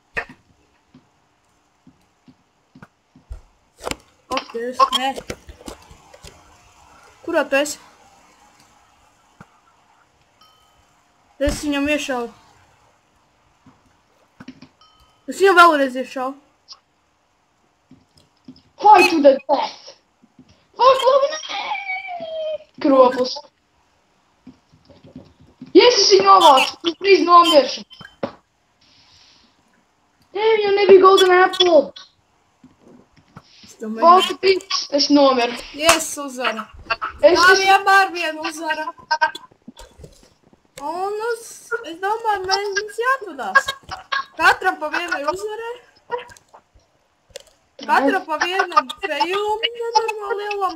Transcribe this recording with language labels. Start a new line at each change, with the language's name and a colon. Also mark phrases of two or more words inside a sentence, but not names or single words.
Latvian: Apties, nē. Kurā tu esi? Es viņam iešauju. Es viņam vēlreiz iešauju.
English: Fight to the death. Fuck,
Latvian: labi, nē. Kroplis. Yes, es viņu novācu. Tu drīz nomiršu. Damn, jau nebija
English: golden apple. Fuck, bitch.
Latvian: Es nomiru. Yes, uzvara. Es vienmēr vienu uzvara. Un es domāju, mums jāatvadās. Katram pa vienai uzvarai. Katram pa vienam feilam nenormāli lielam.